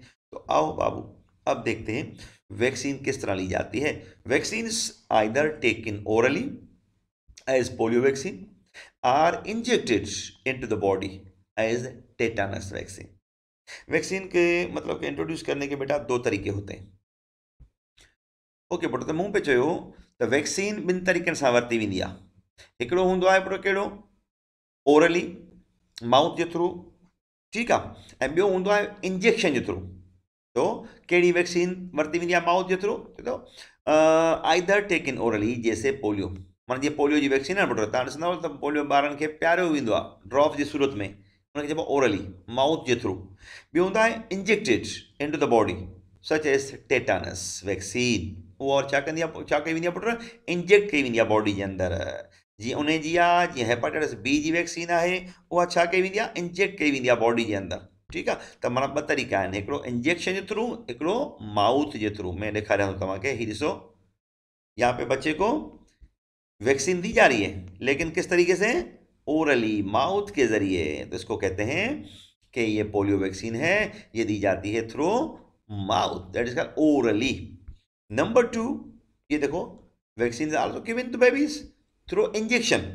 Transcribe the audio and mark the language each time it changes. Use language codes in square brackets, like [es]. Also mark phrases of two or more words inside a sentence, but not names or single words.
[ur] تو آؤ بابو، اب دیکھتے ہیں ویکسین کس طرح لی جاتی ہے. [en] Vaccine either taken orally as polio vaccine or injected into the body as tetanus vaccine. [ur] ویکسین کے مطلب انٹروڈیوس کرنے کے بیٹا دو طریقے ہوتے ہیں. [sd] ओके पुट, त मूं पे चयो त वैक्सीन ॿिनि तरीक़नि सां वरिती वेंदी आहे। हिकिड़ो हूंदो आहे पुट कहिड़ो, ओरली, माउथ जे थ्रू, ठीकु आहे, ऐं ॿियो हूंदो आहे इंजेक्शन जे थ्रू। तो कहिड़ी वैक्सीन वरिती वेंदी आहे माउथ जे थ्रू, तो [en] either taken orally, [sd] जैसे पोलियो। माना जीअं पोलियो जी वैक्सीन आहे पुट, तव्हां ॾिसंदव त पोलियो ॿारनि खे पियारियो वेंदो आहे ड्रॉप जी सूरत में, हुनखे चइबो ओरली, माउथ जे थ्रू। ॿियो हूंदो आहे [en] injected into the body, such as tetanus vaccine. [sd] उहा और छा कंदी आहे, छा कई वेंदी आहे पुट, इंजेक्ट कई वेंदी आहे बॉडी जे अंदरि। जीअं उन जी आहे, जीअं हेपाटाइटिस बी जी वैक्सीन आहे, उहा छा कई वेंदी आहे, इंजेक्ट कई वेंदी आहे बॉडी जे अंदरि। ठीकु आहे, त माना ॿ तरीक़ा आहिनि, हिकिड़ो इंजेक्शन जे थ्रू, हिकिड़ो माउथ जे थ्रू। मैं ॾेखारियां थो तव्हांखे, हीउ ॾिसो, [ur] یہاں پے بچے کو ویکسین دی جا رہی ہے، لیکن کس طریقے سے، اورلی، ماؤتھ کے ذریعے. تو اس کو کہتے ہیں کہ یہ پولیو ویکسین ہے، یہ دی جاتی ہے [en] through mouth, that is called orally. number two, [ur] یہ دیکھو, [en] vaccine also given to babies through injection.